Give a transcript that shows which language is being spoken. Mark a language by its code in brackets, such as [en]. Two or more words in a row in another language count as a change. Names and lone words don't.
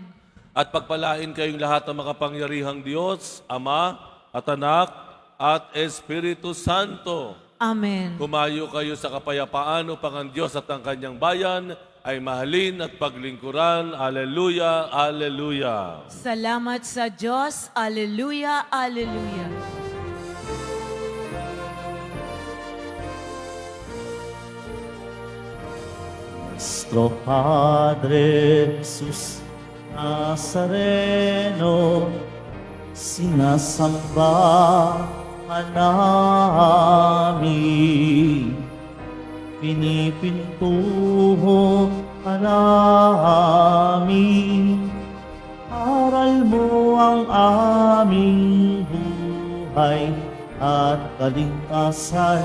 [tl] At pagpalain kayong lahat ng makapangyarihang Diyos, Ama at Anak at Espiritu Santo. Amen. Humayo kayo sa kapayapaan upang ang Diyos at ang kanyang bayan ay mahalin at paglingkuran. Alleluia, alleluia. Salamat sa Diyos. Alleluia, alleluia. Nuestro Padre Jesus Nazareno, sinasamba ka namin. Pinipintuho ka namin, aral mo ang aming buhay at kaligtasan.